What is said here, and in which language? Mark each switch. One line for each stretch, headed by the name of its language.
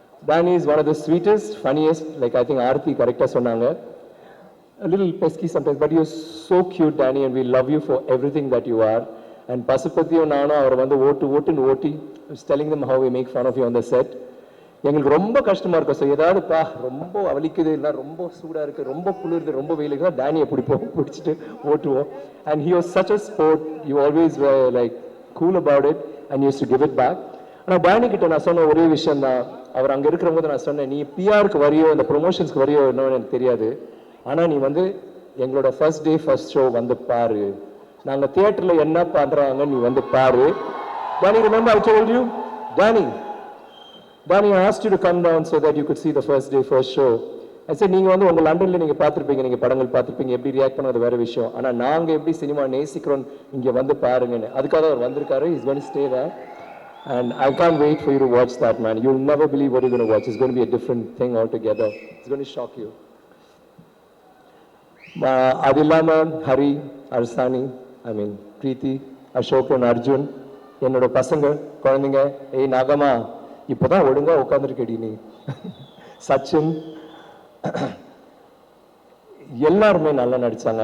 English: Danny is one of the sweetest, funniest, like I think Aarthi correcta
Tamil: சொன்னாங்க.
English: A little pesky sometimes, but you're so cute, Danny, and we love you for everything that you are. And
Tamil: பசுபதியும் நானும் அவர் வந்து ஓட்டி
English: telling them how we make fun of you on the set.
Tamil: எங்களுக்கு ரொம்ப கஷ்டமா இருக்கும். So ஏதாவதுப்பா ரொம்ப அவலிக்குது, இல்லை ரொம்ப சூடாக இருக்குது, ரொம்ப குளிருது, ரொம்ப வெயிலுக்கு தான் டேனியை பிடிச்சிட்டு ஓட்டுவோம்.
English: And he was such a sport. You always were like cool about it and used to give it back.
Tamil: ஆனால் டேனி கிட்ட நான் சொன்ன ஒரே விஷயம் தான், அவர் அங்கே இருக்கிற போது நான் சொன்னேன், நீ பிஆருக்கு வரியோ இந்த ப்ரொமோஷன்ஸ்க்கு வரியோ என்னன்னு எனக்கு தெரியாது, ஆனால் நீ வந்து எங்களோட ஃபர்ஸ்ட் டே ஃபர்ஸ்ட் ஷோ வந்து பாரு, நாங்கள் தியேட்டரில் என்ன பண்ணுறாங்க நீ வந்து பாரு.
English: Danny, remember I told you? Danny, I asked you to come down so that you could see the first day first show. I said,
Tamil: நீங்கள் வந்து உங்கள் லண்டனில் நீங்கள் பார்த்துருப்பீங்க, நீங்கள் படங்கள் பார்த்துருப்பீங்க, எப்படி ரியாக்ட் பண்ணது வேறு விஷயம், ஆனால் நாங்கள் எப்படி சினிமா நேசிக்கிறோம் இங்கே வந்து பாருங்கன்னு. அதுக்காக அவர் வந்திருக்காரு.
English: He's going to stay there. And I can't wait for you to watch that, man. You'll never believe what you're going to watch. It's going to be a different thing altogether. It's going to shock you.
Tamil: அது இல்லாமல் ஹரி, அர்சானி, ஐ மீன் பிரீத்தி, அசோகன், அர்ஜுன், என்னோட பசங்க குழந்தைங்க, ஏய் நாகமா இப்போதான் ஒழுங்கா உட்காந்துருக்கடி நீ, சச்சின், எல்லாருமே நல்லா நடிச்சாங்க.